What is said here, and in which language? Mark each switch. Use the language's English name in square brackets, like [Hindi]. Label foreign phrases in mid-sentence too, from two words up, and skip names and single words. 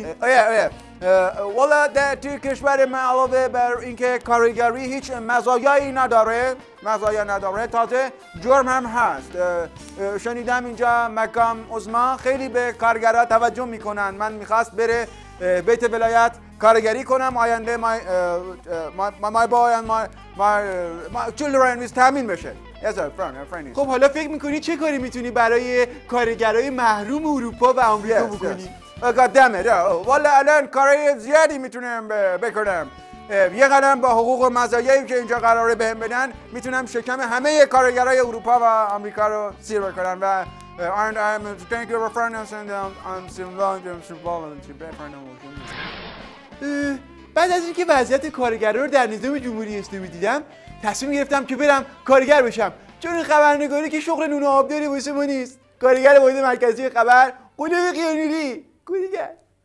[Persian] آره والا توی کشور من علاوه بر اینکه کارگری هیچ مزایایی نداره تازه جرم هم هست. شنیدم اینجا مقام عظما خیلی به کارگرها توجه میکنن. من میخواست بره بیت ولایت کارگری کنم آینده [English] my children is [Persian] تامین بشه. خب حالا فکر میکنی چه کاری میتونی برای کارگرای محروم اروپا و آمریکا بکنی؟ والا الان کارهای زیادی میتونم بکنم. یه قدم با حقوق و مزایایی که اینجا قراره بهم بدن میتونم شکم همه کارگرای اروپا و آمریکا رو سیر بکنم و [English] thank you [Persian] بعد از اینکه وضعیت کارگرا رو در نظام جمهوری اسلامی دیدم تصمیم گرفتم که برم کارگر بشم، چون این خبرنگاری که شغل نون و آب داری واسه ما نیست. کارگر واحد مرکزی خبر قلوب قیانوری کارگر.